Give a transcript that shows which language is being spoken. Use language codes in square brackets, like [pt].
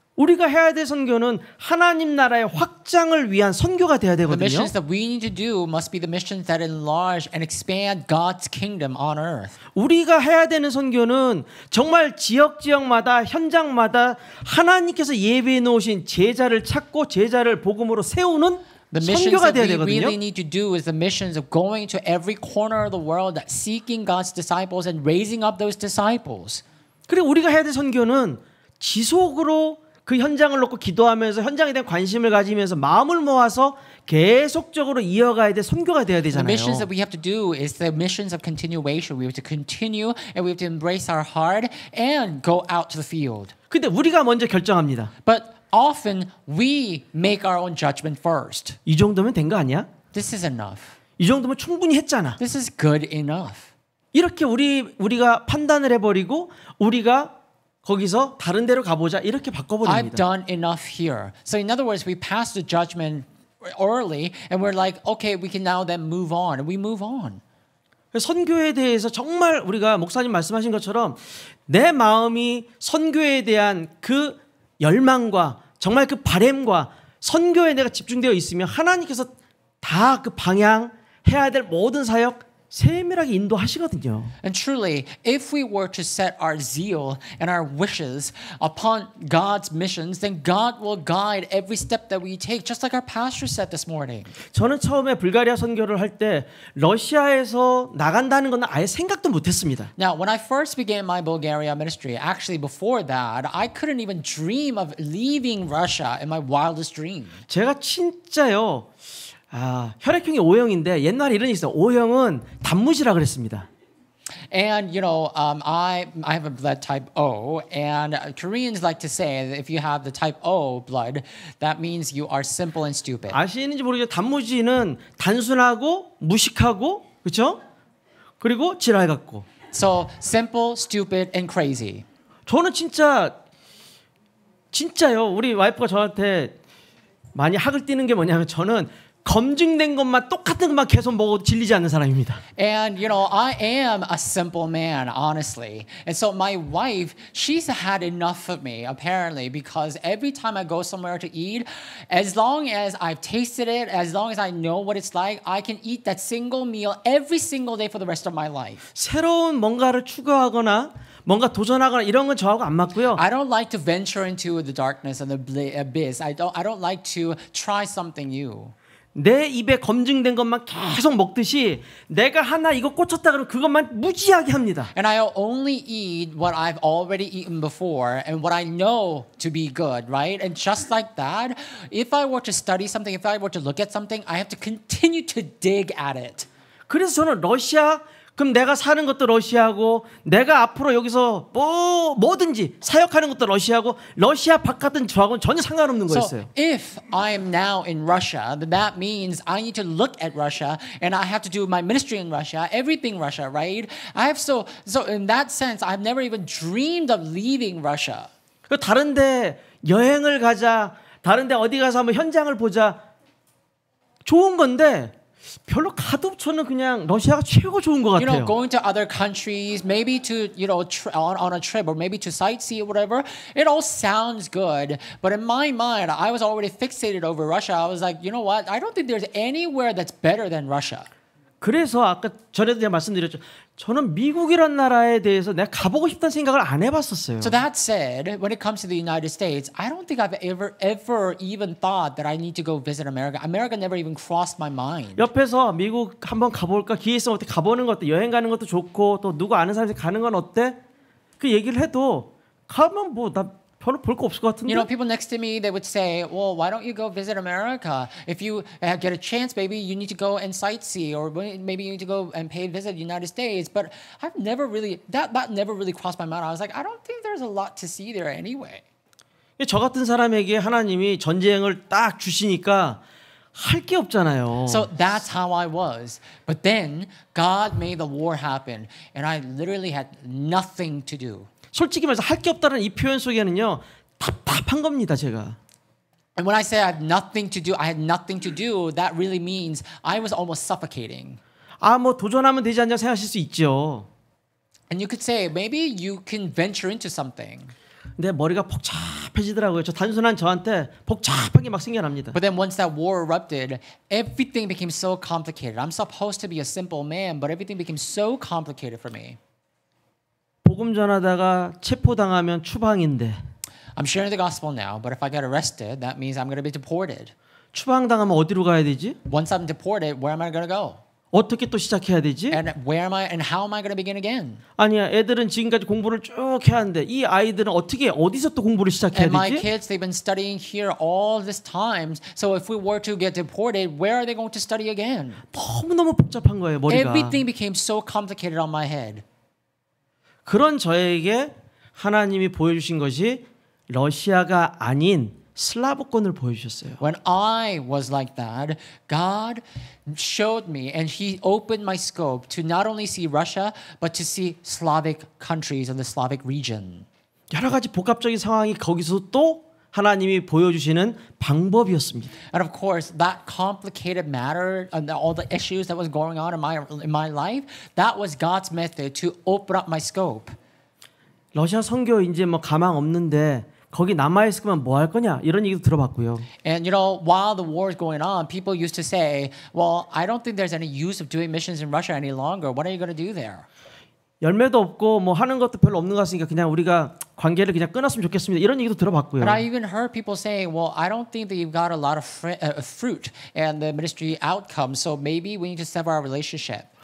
[ko] 우리가 해야 될 선교는 하나님 나라의 확장을 위한 선교가 돼야 [en] The [ko] 되거든요. [en] missions that we need to do must be the missions that enlarge and expand God's kingdom on earth. [ko] 우리가 해야 되는 선교는 정말 지역마다 현장마다 하나님께서 예비해 놓으신 제자를 찾고 제자를 복음으로 세우는 [en] The missions [ko] 선교가 [en] that [ko] 돼야 [en] we [ko] 되거든요. [en] really need to do is the missions of going to every corner of the world, seeking God's disciples and raising up those disciples. [ko] 그리고 우리가 해야 될 선교는 지속으로 그 현장을 놓고 기도하면서 현장에 대한 관심을 가지면서 마음을 모아서 계속적으로 이어가야 될 선교가 돼야 [en] The [ko] 되잖아요. [en] missions that we have to do is the missions of continuation. We have to continue and we have to embrace our heart and go out to the field. [ko] 근데 우리가 먼저 결정합니다. [en] But often we make our own judgment first. [ko] 이 정도면 된 거 아니야? [en] This is enough. [ko] 이 정도면 충분히 했잖아. [en] This is good enough. [ko] 이렇게 우리가 판단을 해버리고 우리가 거기서 다른 데로 가보자 이렇게 [en] I've [ko] 바꿔버립니다. [en] done enough here. So in other words, we pass the judgment early and we're like, okay, we can now then move on. And we move on. [ko] 선교에 대해서 정말 우리가 목사님 말씀하신 것처럼 내 마음이 선교에 대한 그 열망과 정말 그 바램과 선교에 내가 집중되어 있으면 하나님께서 다 그 방향 해야 될 모든 사역 세밀하게 인도하시거든요. [en] And truly, if we were to set our zeal and our wishes upon God's missions, then God will guide every step that we take, just like our pastor said this morning. [ko] 저는 처음에 불가리아 선교를 할 때 러시아에서 나간다는 건 아예 생각도 못했습니다. [en] Now, when I first began my Bulgaria ministry, actually before that, I couldn't even dream of leaving Russia in my wildest dream. [ko] 제가 진짜요. 혈액형이 O형인데 옛날에 이런 게 있어요. O형은 단무지라 그랬습니다. [en] And you know, I have a blood type O, and Koreans like to say that if you have the type O blood, that means you are simple and stupid. [ko] 아시는지 모르겠지만 단무지는 단순하고 무식하고 그렇죠? 그리고 지랄 같고. [en] So simple, stupid, and crazy. [ko] 저는 진짜요. 우리 와이프가 저한테 많이 학을 띄는 게 뭐냐면 저는 검증된 것만 똑같은 것만 계속 먹어도 질리지 않는 사람입니다. [en] And you know, I am a simple man, honestly. And so my wife, she's had enough of me, apparently, because every time I go somewhere to eat, as long as I've tasted it, as long as I know what it's like, I can eat that single meal every single day for the rest of my life. [ko] 새로운 뭔가를 추구하거나 뭔가 도전하거나 이런 건 저하고 안 맞고요. [en] I don't like to venture into the darkness and the abyss. I don't like to try something new. [ko] 내 입에 검증된 것만 계속 먹듯이 내가 하나 이거 꽂혔다 그러면 그것만 무지하게 합니다. [en] And I'll only eat what I've already eaten before and what I know to be good, right? And just like that, if I were to study something, if I were to look at something, I have to continue to dig at it. [ko] 그래서 저는 러시아 그럼 내가 사는 것도 러시아고 내가 앞으로 여기서 뭐든지 사역하는 것도 러시아고 러시아 바깥은 저하고는 전혀 상관없는 거였어요. [en] So if I am now in Russia, then that means I need to look at Russia and I have to do my ministry in Russia, everything Russia, right? So in that sense, I've never even dreamed of leaving Russia. [ko] 다른데 여행을 가자, 다른데 어디 가서 한번 현장을 보자, 좋은 건데. 별로 가도 저는 그냥 러시아가 최고 좋은 것 [en] You know, [ko] 같아요. [en] going to other countries, maybe to, you know, on a trip or maybe to sightsee or whatever, it all sounds good. But in my mind, I was already fixated over Russia. I was like, you know what? I don't think there's anywhere that's better than Russia. [ko] 그래서 아까 전에도 제가 말씀드렸죠. 저는 미국이란 나라에 대해서 내가 가보고 싶다는 생각을 안 해봤었어요. [en] So that said, when it comes to the United States, I don't think I've ever even thought that I need to go visit America. America never even crossed my mind. [ko] 옆에서 미국 한번 가볼까? 기회 있으면 어떻게 가보는 것도 여행 가는 것도 좋고 또 누구 아는 사람이 가는 건 어때? 그 얘기를 해도 가면 뭐 나 별로 볼 거 없을 것 같은데. [en] You know, people next to me, they would say, well, why don't you go visit America? If you get a chance, maybe you need to go and sightsee, or maybe you need to go and pay visit the United States. But I've never really, that never really crossed my mind. I was like, I don't think there's a lot to see there anyway. [ko] 저 같은 사람에게 하나님이 전쟁을 딱 주시니까 할 게 없잖아요. [en] So that's how I was. But then God made the war happen, and I literally had nothing to do. [ko] 솔직히 말해서 할 게 없다는 이 표현 속에는요 답답한 겁니다, 제가. [en] And when I say I had nothing to do, I had nothing to do, that really means I was almost suffocating. [ko] 아, 뭐 도전하면 되지 않냐 생각하실 수 있죠. [en] And you could say, maybe you can venture into something. [ko] 근데 머리가 복잡해지더라고요. 저 단순한 저한테 복잡한 게 막 생겨납니다. [en] But then once that war erupted, everything became so complicated. I'm supposed to be a simple man, but everything became so complicated for me. [ko] 복음 전하다가 체포당하면 추방인데 [en] I'm sharing the gospel now, but if I get arrested, that means I'm going to be deported. [ko] 추방당하면 어디로 가야 되지? [en] Once I'm deported, where am I going to go? [ko] 어떻게 또 시작해야 되지? [en] And where am I and how am I going to begin again? [ko] 아니야, 애들은 지금까지 공부를 쭉 해야 하는데 이 아이들은 어떻게 어디서 또 공부를 시작해야 [en] And my [ko] 되지? [en] kids, they've been studying here all this time. So if we were to get deported, where are they going to study again? [ko] 너무너무 복잡한 거예요, 머리가. [en] Everything became so complicated on my head. [ko] 그런 저에게 하나님이 보여주신 것이 러시아가 아닌 슬라브권을 보여주셨어요. [en] When I was like that, God showed me and He opened my scope to not only see Russia, but to see Slavic countries and the Slavic region. [ko] 여러 가지 복합적인 상황이 거기서 또 하나님이 보여주시는 방법이었습니다. [en] And of course, that complicated matter and all the issues that was going on in my life, that was God's method to open up my scope. [ko] 러시아 선교 이제 뭐 가망 없는데 거기 남아 있을 거면 뭐 할 거냐 이런 얘기도 들어봤고요. [en] And you know, while the war is going on, people used to say, "Well, I don't think there's any use of doing missions in Russia any longer. What are you going to do there?" [ko] 열매도 없고 뭐 하는 것도 별로 없는 것 같으니까 그냥 우리가 관계를 그냥 끊었으면 좋겠습니다. 이런 얘기도 들어봤고요. [en] And I even heard people saying, "Well, I don't think that you've got a lot of fruit and the ministry outcome, so maybe we need to sever our relationship."